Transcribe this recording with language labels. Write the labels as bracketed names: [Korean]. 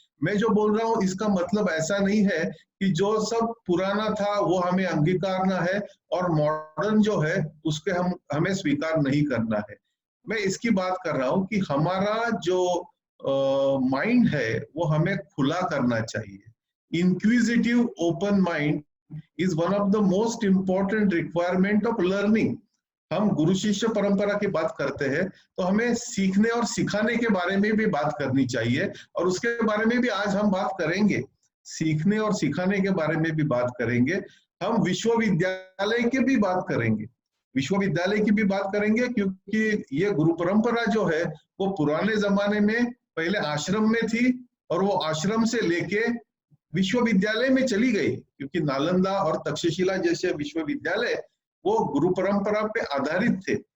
[Hindi] मैं जो बोल रहा हूँ इसका मतलब ऐसा नहीं है कि जो सब पुराना था वो हमें अंगीकारना है और मॉडर्न जो है उसके हमें स्वीकार नहीं करना है। मैं इसकी बात कर रहा हूँ कि हमारा जो माइंड है वो हमें खुला करना चाहिए। [English] Inquisitive open mind is one of the most important requirement of learning. [Hindi] हम गुरु शिष्य परंपरा की बात करते हैं तो हमें सीखने और सिखाने के बारे में भी बात करनी चाहिए, और उसके बारे में भी आज हम बात करेंगे। सीखने और सिखाने के बारे में भी बात करेंगे। हम विश्वविद्यालय की भी बात करेंगे, विश्वविद्यालय की भी बात करेंगे, क्योंकि ये गुरु परंपरा जो है वो पुराने जमाने में पहले आश्रम में थी और वो आश्रम से लेके विश्वविद्यालय में चली गई, क्योंकि नालंदा और तक्षशिला जैसे विश्वविद्यालय वो गुरु परंपरा पे आधारित थे।